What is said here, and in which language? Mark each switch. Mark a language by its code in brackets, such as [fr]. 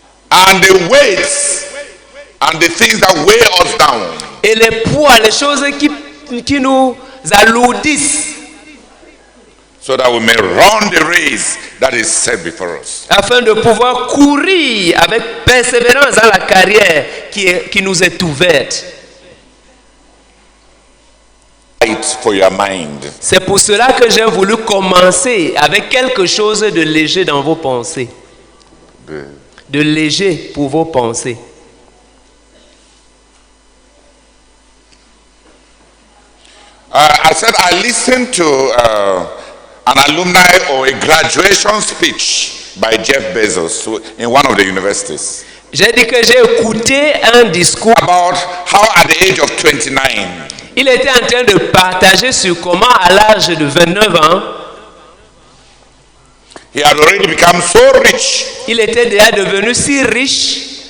[en] And the weights and the things that weigh us down. [fr] Et les poids, les choses qui nous alourdissent. [en] So that we may run the race that is set before us. [fr] Afin de pouvoir courir avec persévérance dans la carrière qui nous est ouverte. [en] For your mind. [fr] C'est pour cela que j'ai voulu commencer avec quelque chose de léger dans vos pensées. De léger pour vos pensées. [en] I said I listened to an alumni or a graduation speech by Jeff Bezos in one of the universities. [fr] J'ai dit que j'ai écouté un discours [en] About how at the age of 29, [fr] il était en train de partager sur comment à l'âge de 29 ans, [en] he had already become so rich. [fr] il était déjà devenu si riche.